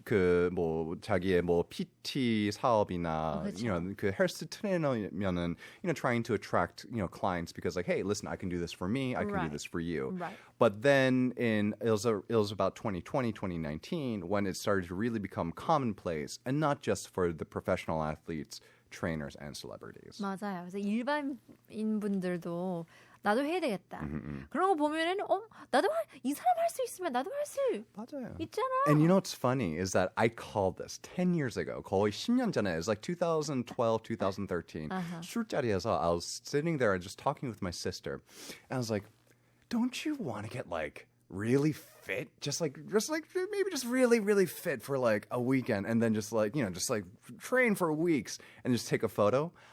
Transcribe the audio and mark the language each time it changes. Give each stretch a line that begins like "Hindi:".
Korean: 그 자기의 PT 사업이나 그 헬스 트레이너면은
English: trying to attract clients because like hey listen I can do this for me I can do this for you. Right. But then it was about 2020 2019 when it started to really become commonplace and not just for the professional athletes, trainers and celebrities.
Korean: 맞아요. 그래서 일반인분들도 나도 해야 되겠다. 그런 거 보면은 이 사람 할 수 있으면 나도 할 수 맞아요. 있잖아.
English: And you know what's funny is that I called this 10 years ago.
Korean: 거의 10년 전에.
English: It's like 2012, 2013.
Korean: 술자리에서
English: I was sitting there and just talking with my sister. And I was like, don't you want to get like really fit? Just maybe just really, really fit for like a weekend and then just like train for weeks and just take a photo?